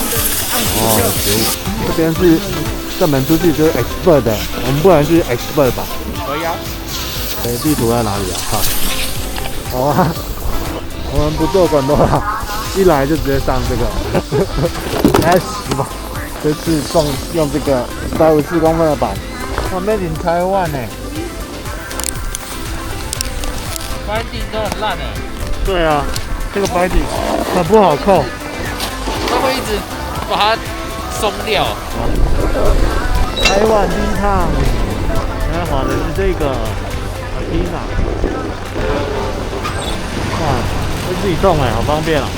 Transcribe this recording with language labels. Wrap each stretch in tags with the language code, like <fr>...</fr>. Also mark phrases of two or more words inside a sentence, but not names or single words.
<zh>哦，有食物。這邊是這門出去就是 expert 的，我們不能去 expert 吧？可以啊。地圖在哪裡啊？好啊，我們不做廣告了，一來就直接上這個。開始吧。這次用這個154公分的板，哇 ，</zh> <en>Made in Taiwan</en> <zh>呢。板底都很爛哎。對啊，這個板底很不好扣，它會一直把它鬆掉。台灣第一趟，現在滑的是這個阿迪娜，哇，會自己動哎，好方便啊！</zh>